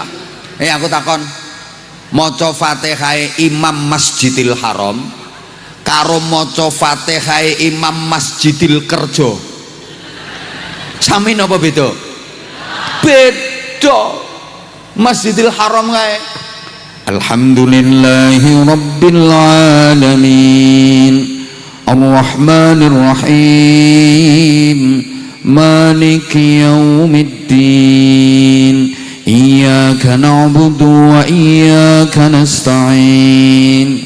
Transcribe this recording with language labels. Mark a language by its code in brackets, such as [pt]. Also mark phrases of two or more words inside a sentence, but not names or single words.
[jv] Aku takon maca Fatihah Imam Masjidil Haram karo maca Fatihah Imam Masjidil Kerja sami napa beda? Beda. [ar] Masjidil Haram kae الحمد لله رب العالمين الرحمن الرحيم مالك يوم الدين إياك نعبد وإياك نستعين.